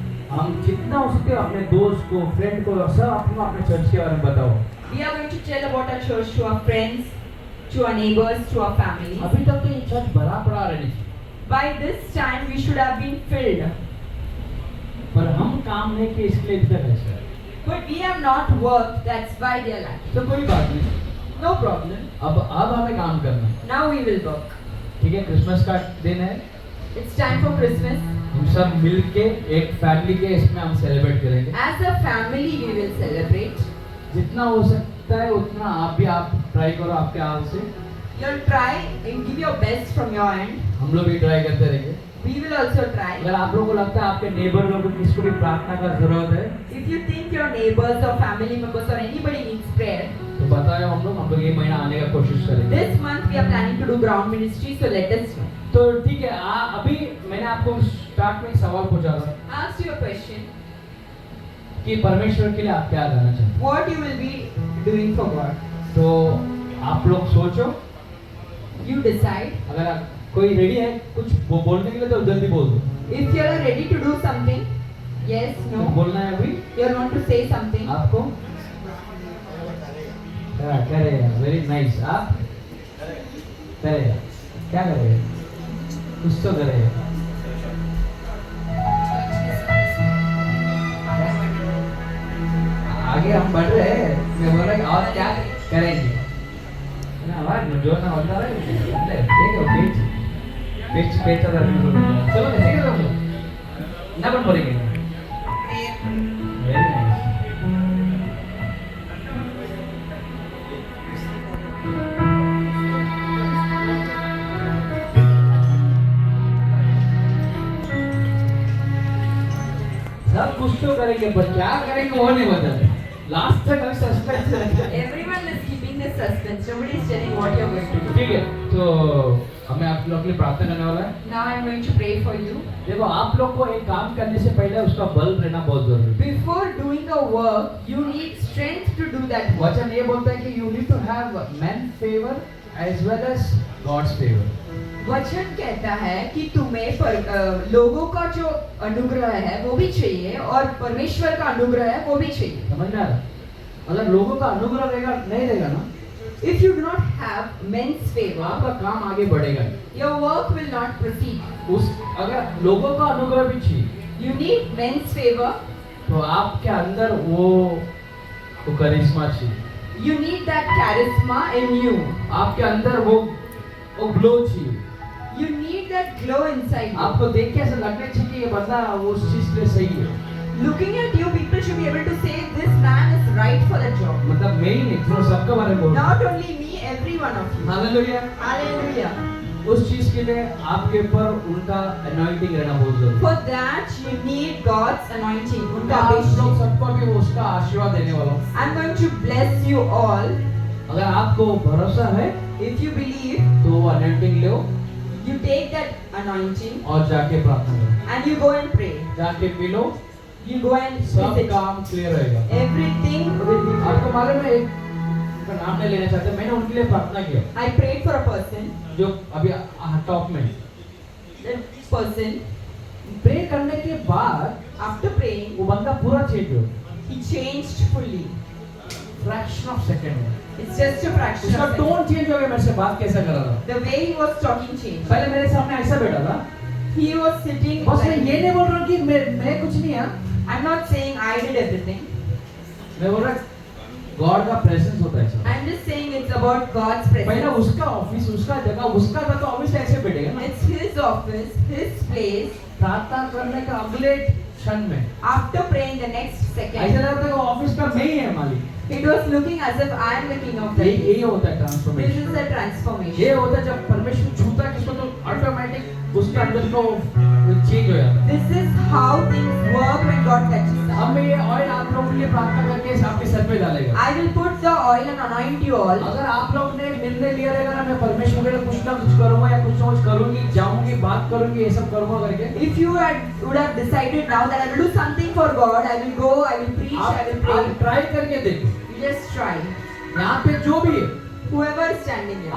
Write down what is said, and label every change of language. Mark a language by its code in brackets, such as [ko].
[hi] हम जितना हो सकते हो अपने दोस्त को, फ्रेंड को, सब अपने चर्च के बारे में बताओ। [en] we are going to tell about our church to our friends, to our neighbors, to our families. [hi] अभी तक तो ये चर्च भरा पड़ा रहनी, [en] By this time we should have been filled. [hi] पर हम काम नहीं किए इसलिए इधर है sir. [en] But we have not worked, that's why they are lacking. [hi] तो कोई बात नहीं, [en] No problem. [hi] अब हमें काम करना है। [en] Now we will work. [hi] ठीक है, क्रिसमस का दिन है, [en] It's time for Christmas. [hi] हम सब मिल के एक फैमिली के इसमें हम सेलिब्रेट करेंगे। [en] As a family we will celebrate. [hi] जितना हो सकता है उतना आप ट्राई करो आपके हाथ से। [en] You'll try and give your best from your end. [hi] हम लोग भी ट्राई करते रहेंगे। [en] We will also try. [hi] अगर आप लोगों को लगता है आपके नेबर लोगों को किसको भी प्रार्थना का जरूरत है, [en] If you think your neighbors or family members or anybody needs prayer, [hi] तो बताओ, हम लोग ये महीना आने का कोशिश करेंगे। [en] this month we are planning to do ground ministry, so let us know. [hi] तो ठीक है, अभी मैंने आपको स्टार्ट में एक सवाल पूछा था [en] Ask you a question. [hi] कि परमेश्वर के लिए आप क्या करना चाहते हैं। [en] What you will be doing for God? [hi] तो आप लोग सोचो, [en] You decide. [hi] अगर कोई रेडी है कुछ बोलने के लिए तो जल्दी बोल दो। [en] If you are ready to do something, yes, [hi] तो [en] no, [hi] बोलना है अभी [en] you want to say something. [hi] आपको। करेगा, वेरी नाइस। आप करेगा, क्या करेगा? कुछ तो करेगा। आगे हम बढ़ रहे हैं, मैं बोल रहा हूँ और क्या करेंगे ना, आवाज में जो ना होता है देखो बीच बीच बेचा था चलो ठीक है तो ना बन बोलेंगे वेरी नाइस। सब कुछ तो करेंगे पर क्या करेंगे वो नहीं बता। लास्ट तक अभी सस्पेंस है। [en] Everyone is keeping the suspense. Nobody is telling what you are going to do. [hi] ठीक है, तो हमें आप लोग के लिए प्रार्थना करने वाला है। [en] Now I am going to pray for you. [hi] देखो, आप लोग को एक काम करने से पहले उसका बल रहना बहुत जरूरी है। [en] Before doing a work, you need strength to do that work. [hi] वचन ये बोलता है कि [en] You need to have man favour as well as God's favour. [hi] वचन कहता है कि तुम्हें लोगों का जो अनुग्रह है वो भी चाहिए और परमेश्वर का अनुग्रह है वो भी चाहिए। समझ में आ रहा? अगर लोगों का अनुग्रह रहेगा नहीं रहेगा ना, [en] If you do not have men's favor, [hi] आपका काम आगे बढ़ेगा नहीं। [en] your work will not proceed. [hi] अगर लोगों का अनुग्रह भी चाहिए [en] You need men's favor. [hi] तो आपके अंदर वो करिश्मा चाहिए। [en] You need that charisma in you. [hi] आपके अंदर वो वो ग्लो चाहिए। [en] You need that glow inside you. [hi] आपको देख के ऐसा लगना चाहिए कि ये बंदा उस चीज के लिए सही है। [en] Looking at you, people should be able to say this man is right for the job. [hi] मतलब मैं ही नहीं, तो सबके बारे में बोल रहा [en] Not only me, every one of you. [hi] हूँ। हालेलुया। [en] Hallelujah. [hi] उस चीज के लिए आपके ऊपर उनका अनॉइंटिंग रहना बहुत जरूरी है। [en] For that, you need God's anointing. [hi] तो उनका आप लोग अभिषेक. सबको भी उसका आशीर्वाद देने वाला हूँ। [en] I'm going to bless you all. [hi] अगर आपको भरोसा है [en] If you believe, [hi] तो वो anointing low [en] you take that anointing [hi] और जाके प्रार्थना करो। [en] and you go and pray. [hi] जाके P low, [en] You go and [hi] सब [en] visit. [hi] काम क्लियर रहेगा। [en] Everything will be [hi] आपको [en] clear. [hi] मालूम है, एक का नाम नहीं लेना चाहते, मैंने उनके लिए प्रार्थना किया [en] I prayed for a person. [hi] जो अभी टॉप में। [en] That person, [hi] प्रे करने के बाद [en] after praying, [hi] वो बंदा पूरा चेंज हो, [en] he changed fully. Fraction of second में। It's just a fraction [hi] उसका [en] of a second. [hi] Tone change हो गया, मेरे से बात कैसा कर रहा था। [en] The way he was talking changed. [hi] पहले मेरे सामने ऐसा बैठा था, [en] He was sitting. [hi] बस मैं [en] like- [hi] ये नहीं बोल रहा हूँ कि मैं कुछ नहीं है, [en] I'm not saying I did everything. [hi] मैं बोल रहा गॉड का प्रेजेंस होता है sir. [en] I'm just saying it's about God's [hi] पहले [en] presence. [hi] उसका ऑफिस, उसका जगह, उसका था, तो ऑफिस ऐसे बैठेगा ना। [en] It's his office, his place. [hi] प्रार्थना करने का अगले क्षण में [en] After praying the next [hi] ऐसा [en] second, [hi] लगता है कि ऑफिस का मैं ही है मालिक। [en] it was looking as if I am the king of the [hi] यही [en] place. [hi] यही होता है [en] This transformation. is the [hi] ये [en] transformation. [hi] होता है जब परमेश्वर छूता है किसको तो ऑटोमेटिक उसके अंदर को चेंज हो जाता है। [en] This is how things work when God touches us. [hi] अब मैं ये ऑयल आप लोगों के लिए प्रार्थना करके आपके सर पे डालेगा। [en] I will put the oil and anoint you all. [hi] अगर आप लोग ने निर्णय लिया रहेगा ना, मैं परमेश्वर के लिए कुछ ना कुछ करूंगा या कुछ ना कुछ करूंगी, जाऊंगी, बात करूंगी, ये सब करूंगा करके, [en] If you would have decided now that I will do something for God, I will go, I will preach, I will [hi] आप [en] pray. [hi] ट्राई करके देखो। [en] You just try. [hi] यहाँ पे जो भी है [en] Whoever is standing here,